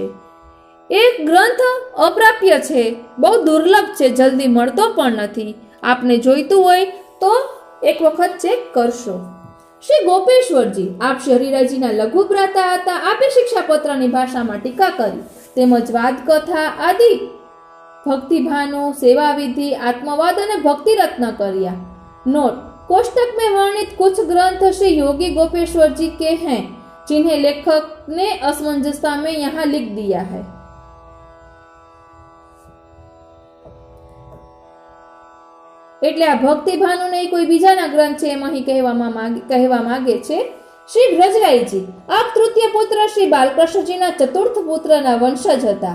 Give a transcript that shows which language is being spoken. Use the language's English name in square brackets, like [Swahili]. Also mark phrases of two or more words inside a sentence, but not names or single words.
[Gujarati] એક ગ્રંથ અપ્રાપ્ય છે, બહુ દુર્લભ છે, જલ્દી મળતો પણ નથી. આપને જોઈતું હોય તો એક વખત ચેક કરશો. શ્રી ગોપેશ્વરજી આપ શ્રી હરિરાયજીના લઘુ ભ્રાતા હતા. આપે શિક્ષાપત્રની ભાષામાં ટીકા કરી તેમજ વાદકથા આદિ, भक्तिभानु, सेवा विधि, आत्मवाद અને भक्ति रत्न કર્યા. [Hindi] नोट: कोष्टक में वर्णित कुछ ग्रंथ श्री योगी गोपेश्वर जी के हैं, जिन्हें लेखक ने असमंजसता में यहाँ लिख दिया है. [Gujarati] એટલે આ ભક્તિભાનુ ને કોઈ બીજાના ગ્રંથ છે એમ અહીં કહેવા માંગે છે. શ્રી વ્રજરાયજી આપ તૃતીય પુત્ર શ્રી બાલકૃષ્ણજીના ચતુર્થ પુત્રના વંશજ હતા.